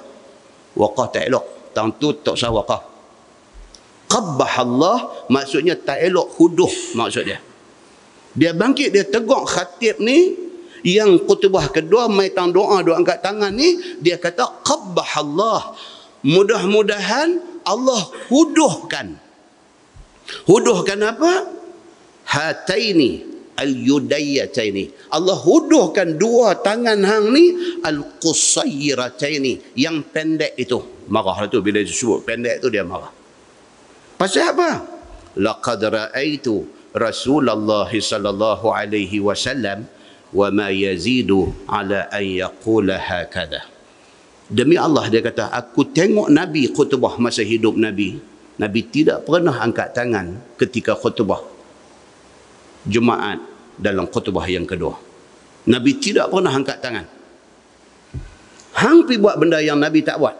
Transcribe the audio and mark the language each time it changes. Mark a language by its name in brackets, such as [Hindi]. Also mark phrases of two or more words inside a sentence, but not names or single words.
[Malay] Waqaf tak elok, tang tu tak sah waqaf. Qabbahallah maksudnya tak elok, huduh maksud dia. Dia bangkit, dia tegur khatib ni yang khutbah kedua mai tang doa angkat tangan ni, dia kata qabbahallah, mudah-mudahan Allah huduhkan. Huduhkan apa? [Arabic] هاتين اليديتين. [Malay] Allah huduhkan dua tangan hang ni al-qusayrataini, yang pendek itu. Marahlah tu bila disebut pendek tu dia marah. Pasal apa? [Arabic] لقد رأيت رسول الله صلى الله عليه وسلم وما يزيد على أن يقول هكذا. [Malay] Demi Allah, dia kata, aku tengok Nabi khutbah masa hidup Nabi. Nabi tidak pernah angkat tangan ketika khutbah Jumaat dalam khutbah yang kedua. Nabi tidak pernah angkat tangan. Hang pi buat benda yang Nabi tak buat.